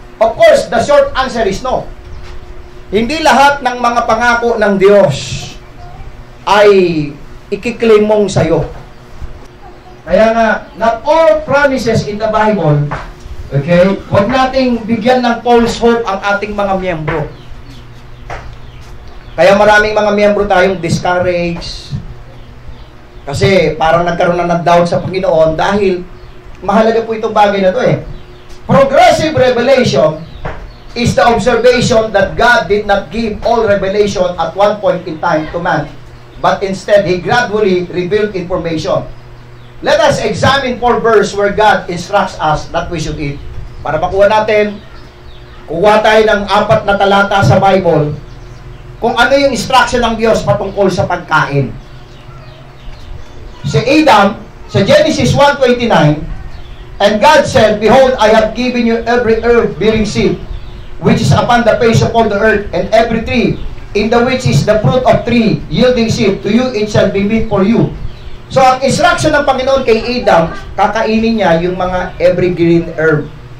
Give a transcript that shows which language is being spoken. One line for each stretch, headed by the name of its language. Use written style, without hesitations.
English: Of course, the short answer is no.
Filipino: Hindi lahat ng mga pangako ng Diyos ay ikiklaim mong sa'yo. Kaya nga,
English: not all promises in the Bible,
Filipino: okay, huwag nating bigyan ng false hope ang ating mga miyembro. Kaya maraming mga miyembro tayong discouraged, kasi parang nagkaroon na ng doubt sa Panginoon dahil mahalaga po itong bagay na to eh.
English: Progressive revelation is the observation that God did not give all revelation at one point in time to man, but instead, He gradually revealed information. Let us examine 4 verses where God instructs us that we should eat.
Filipino: Para makuha natin, kuha tayo ng 4 na talata sa Bible kung ano yung instruction ng Diyos patungkol sa pagkain. Si Adam, sa
English: Genesis 1:29, and God said, Behold, I have given you every herb bearing seed, which is upon the face of all the earth, and every tree, in the which is the fruit of tree, yielding seed, to you it shall be meat for you.
Filipino: So, ang instruction ng Panginoon kay Adam, kakainin niya yung mga
English: every green herb.